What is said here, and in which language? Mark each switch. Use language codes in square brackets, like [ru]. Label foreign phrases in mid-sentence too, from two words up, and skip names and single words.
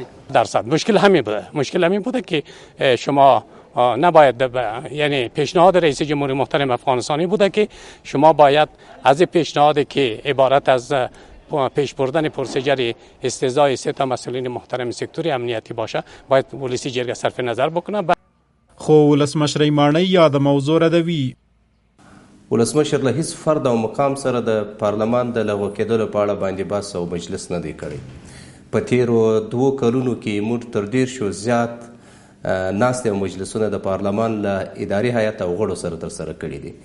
[fa] درصد مشکل همین بوده که شما نباید یعنی پیشنهاد رئیس جمهور محترم افغانستانی بوده که شما باید از پیشنهادی که عبارت از پیش بردن پروسیجر استیضاح 3 مسئولین محترم سکتور امنیتی باشه باید ولسی جرګه صرف نظر بکنه. [ps] خو ولسمشر ماڼۍ یا د موضوع ردوي. ولسمشر له هیڅ فرد او مقام سره د پارلمان د لغوه کېدلو په اړه باندې بحث او مجلس نه دی کړی. په تیرو 2 کلونو کې موږ تر 10 زیات ناستې او مجلسونه د پارلمان له اداري هیئت او غړو سره ترسره کړي دي.